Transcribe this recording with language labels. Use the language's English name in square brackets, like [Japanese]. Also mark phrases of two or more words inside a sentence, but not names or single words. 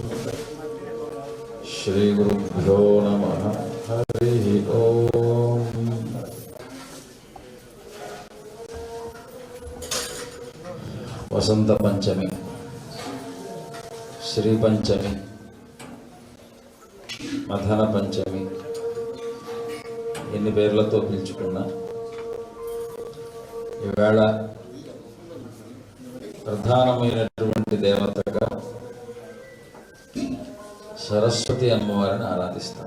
[Sanskrit] श्रीगुरुभ्यो नमः। हरिः ओम्। वसंत पंचमी, श्री पंचमी, [Telugu] మధన పంచమి ఎన్ని పేర్లతో పిలుచుకున్నా ఈవేళ ప్రధానమైనటువంటి దేవతగా సరస్వతి అమ్మవారిని ఆరాధిస్తాం.